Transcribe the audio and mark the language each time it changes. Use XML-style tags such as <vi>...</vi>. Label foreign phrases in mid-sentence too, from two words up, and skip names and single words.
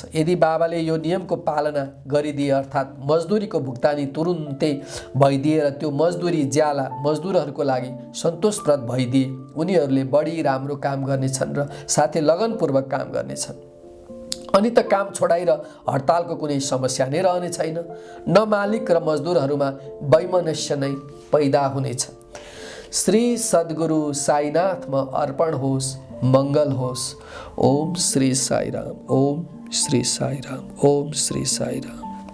<ne>यदि बाबाले यो नियमको पालना गरिदिए, अर्थात् मजदुरीको भुक्तानी तुरुन्तै भइदिए र त्यो मजदुरी ज्याला मजदुरहरूको लागि सन्तोषप्रद भइदिए, उनीहरूले बढी राम्रो काम गर्नेछन् र साथै लगनपूर्वक काम गर्नेछन्। अनि त काम छोडाइ र हडतालको कुनै समस्या नै रहने छैन। न मालिक र मजदुरहरूमा वैमनस्य नै पैदा हुनेछ। श्री सद्गुरु साईनाथमा अर्पण होस्, मंगल होस्। ओम श्री साई राम, ओम श्री साई राम, ओम श्री साई राम।</ne>